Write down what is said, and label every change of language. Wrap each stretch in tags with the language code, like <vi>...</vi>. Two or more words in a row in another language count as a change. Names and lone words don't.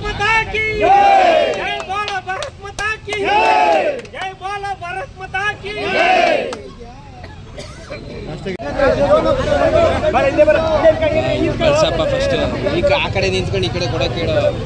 <hi>माता की जय बोलो भारत माता की जय बोलो भारत माता की</hi> <kn>ಸ್ವಲ್ಪ ಫಸ್ಟ್ ಈ ಆ ಕಡೆ ನಿಂತ್ಕೊಂಡು ಈ ಕಡೆ ಕೊಡಕ್ಕೆ ಹೇಳೋ</kn>